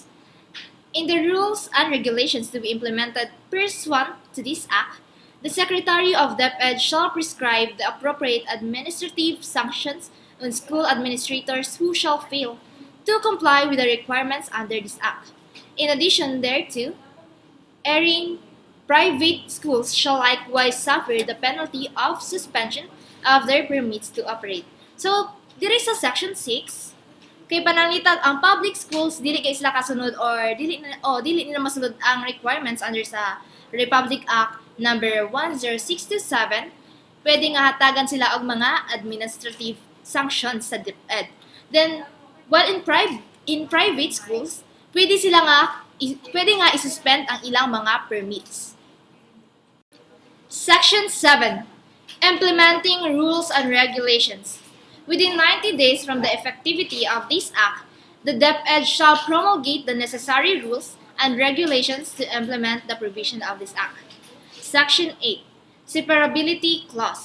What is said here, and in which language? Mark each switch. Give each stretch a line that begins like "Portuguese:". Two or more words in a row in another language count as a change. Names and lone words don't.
English: In the rules and regulations to be implemented pursuant to this act, the Secretary of DepEd shall prescribe the appropriate administrative sanctions on school administrators who shall fail to comply with the requirements under this act. In addition thereto, erring private schools shall likewise suffer the penalty of suspension of their permits to operate. So,
Cebuano: diri sa Section 6, kay pananglitag ang
English: public schools
Cebuano: dili kay sila kasunod or dili nila masunod ang
English: requirements under
Cebuano: sa Republic Act number 10627, pwede nga hatagan sila og mga administrative sanctions sa DepEd.
English: Then, while in private schools,
Cebuano: pwede sila nga pwede nga isuspend ang ilang mga permits.
English: Section 7. Implementing rules and regulations. Within 90 days from the effectivity of this act, the DepEd shall promulgate the necessary rules and regulations to implement the provision of this act. Section 8. Separability clause.